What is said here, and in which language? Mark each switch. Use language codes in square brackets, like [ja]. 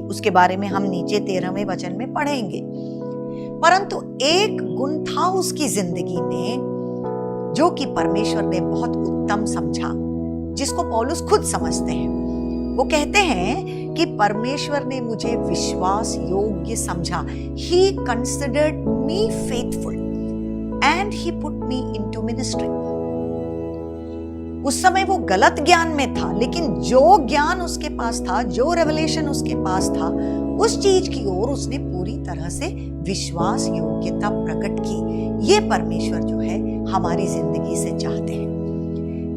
[hi] उसके बारे में हम नीचे 13वें वचन में पढ़ेंगे। परंतु एक गुण था उसकी जिंदगी में जो कि परमेश्वर ने बहुत उत्तम समझा, जिसको पौलुस खुद समझते हैं। वो कहते हैं कि परमेश्वर ने मुझे विश्वास योग्य समझा। [en] He considered me faithful and he put me into ministry। [hi] उस समय वो गलत ज्ञान में था, लेकिन जो ज्ञान उसके पास था, जो रेवलेशन उसके पास था, उस चीज की ओर उसने पूरी तरह से विश्वास योग्यता प्रकट की। ये परमेश्वर जो है हमारी जिंदगी से चाहते हैं।